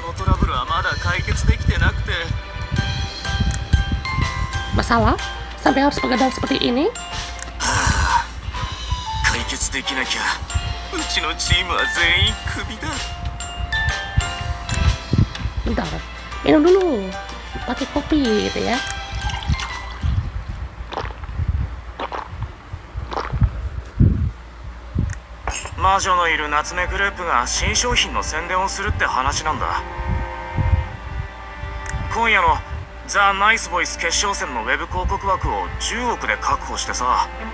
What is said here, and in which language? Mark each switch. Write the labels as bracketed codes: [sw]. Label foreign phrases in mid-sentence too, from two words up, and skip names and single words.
[id] Masalah? Sampai harus begadang seperti ini? Bentar, minum dulu, pakai kopi gitu ya. [ja] Majoのいる夏目グループが新商品の宣伝をするって話なんだ。今夜のザ・ナイスボイス決勝戦のウェブ広告枠を10億で確保してさ。